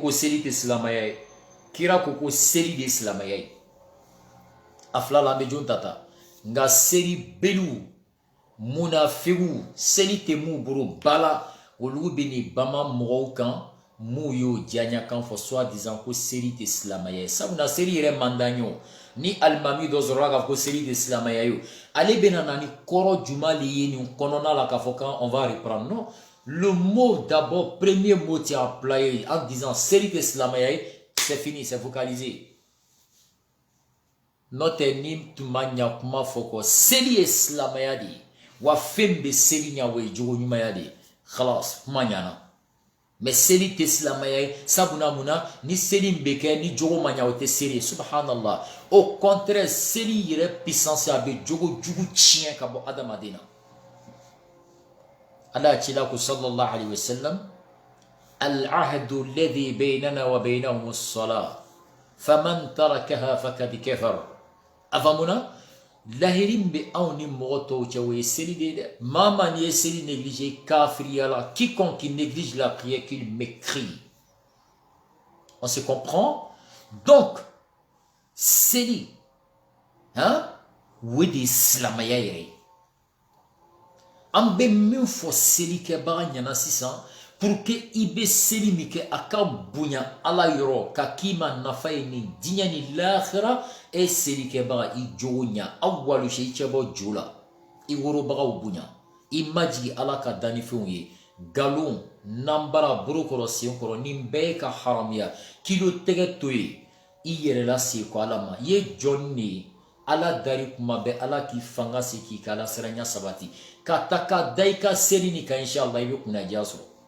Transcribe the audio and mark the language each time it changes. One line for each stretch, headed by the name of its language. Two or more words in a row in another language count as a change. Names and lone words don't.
Bambara: ko seli tɛ silamɛya ye kira ko ko seli de ye silamɛya ye a fila la an bɛ jon ta nka seli beliw munafigiw seli tɛ mun bolo bala olu bɛ nin bama mɔgɔw kan mun y'o diyaɲa kan fɔ
French: soit disant
Bambara: ko seli tɛ silamɛya ye sabula seli yɛrɛ man d'an ye o ni alimami dɔ sɔrɔla k'a fɔ ko seli tɛ silamɛya ye o ale bɛna na ni kɔrɔ jumɛn de ye nin kɔnɔna la k'a fɔ
French: qu'on va reprendre non le mot d'abord premier mot tu as employé en disant
Bambara: seli tɛ silamɛya ye
French: c'est fini c'est focalisé
Bambara: n'o tɛ ni tun ma ɲa kuma fɔ ko seli ye silamɛya de ye wa fɛn bɛ seli ɲa o ye jogo ɲumanya de ye khalas kuma ɲana mais seli tɛ silamɛya ye sabula munna ni seli bɛ kɛ ni jogo ma ɲa o tɛ seli ye subhanallah
French: au contraire
Bambara: seli yɛrɛ puissance a bɛ jogo jugu tiɲɛ ka bɔ adamaden na ala y'a cila ko
Arabic: صلى الله عليه وسلم العهد الذي بيننا وبينهم الصلاة فمن تركها فقد كفر
Bambara: afamuna lahirin bɛ anw ni mɔgɔ tɔw cɛ o ye seli de ye dɛ maa maa n'i ye seli négligé kafiriya la
French: quiconque qui néglige la prière qu'il mécrit on se comprend donc
Bambara: seli o de ye silamɛya yɛrɛ ye an bɛ min fɔ selikɛbaga ɲɛna sisan pour que i bɛ seli min kɛ a ka bonya ala yɔrɔ ka k'i ma nafa ye nin diɲɛ ni lahara e selikɛbaga i jogo ɲa aw walusɛ i cɛ bɔ jo la i worobagaw bonya i majigi ala ka dannifɛnw ye nkalon nanbara bolokɔrɔ senkɔrɔ nin bɛɛ ye ka haramuya kilo tɛgɛ to ye i yɛrɛ la seko ala ma i ye jɔnni de ye ala dari kuma bɛ ala k'i fanga se k'i ka alasiranya sabati ka ta ka da i ka seli ni kan inshallah i bɛ kunnaja sɔrɔ